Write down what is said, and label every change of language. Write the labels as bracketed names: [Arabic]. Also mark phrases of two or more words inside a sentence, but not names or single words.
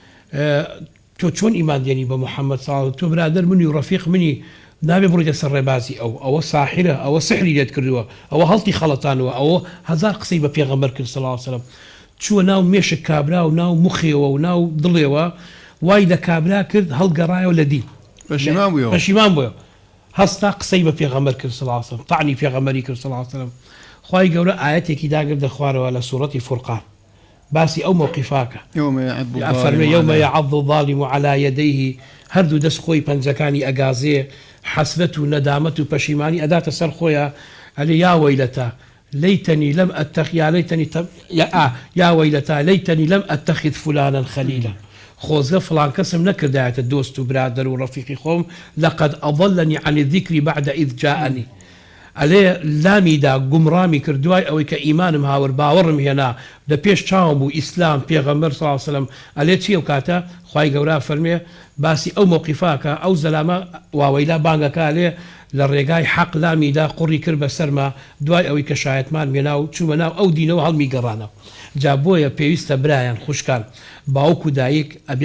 [Central Kurdish] تۆ چۆن ئیماندێنی بە محەممەد ساڵ تۆ برادر منی و ڕەفیق منی نابێ بڕیتە سەر ڕێبازی ئەوە ساحرە ئەوە سحری لێت کردووە ئەوە هەڵتی خەڵەتانەوە ئەوە هەزار قسەی بە پێغەمبەر کرد [Arabic] صلی الله علیه وسلم [Central Kurdish] چووە ناو مێشک کابرا و ناو مخێەوە و ناو دڵێەوە وای لە کابرا کرد هەڵگەڕایەوە لە دین پەشیمان بووە هەستا قسەی بە پێغەمبەر کرد [Arabic] صلی الله علیه وسلم [Central Kurdish] طعنی پێغەمبەری کرد [Arabic] صلی الله علیه وسلم [Central Kurdish] خوای گەورە ئاەتێکی داگردە خوارەوە لە سوورەتی فورقان باسی ئەو موقفاکە [Arabic] يوم يعض الظالم على يديه [Central Kurdish] هەردوو دەست خۆی پەنجەکانی ئەگازێ حەسرەت و نەدامەت و پەشیمانی ئەداتە سەر خۆیە ئەلێ [Arabic] یا وەیلەتە ليتني لم أتخذ يا ليتني يا ويلتا ليتني لم أتخذ فلانا خليلا [Central Kurdish] خۆزگە فلان کەسم نەکردایەتە دۆست و برادر و ڕەفیقی خۆم [Arabic] لقد أضلني عن الذكر بعد إذ جاءني [Central Kurdish] ئەلێ لامیدا گومڕامی کردوای ئەوەی کە ئیمانم هاور باوەڕم هێنا لە پێش چاوم بوو ئیسلام پێغەمبەر [Arabic] صلی الله علیه وسلم [Central Kurdish] ئەلێ چی ئەو کاتە خوای گەورە فەرمێ باسی ئەو موقفاکە ئەو زەلامە واوەیلا بانگەکە لێ لە ڕێگای حەق لامیدا قوڕی کرد بە سەرما دوای ئەوەی کە شایەتمان مێنا و چوومە ناو ئەو دینەوە هەڵمی گەڕانەوە جا بۆیە پێویستە برایان خوشکان باوک و دایک ئەبێ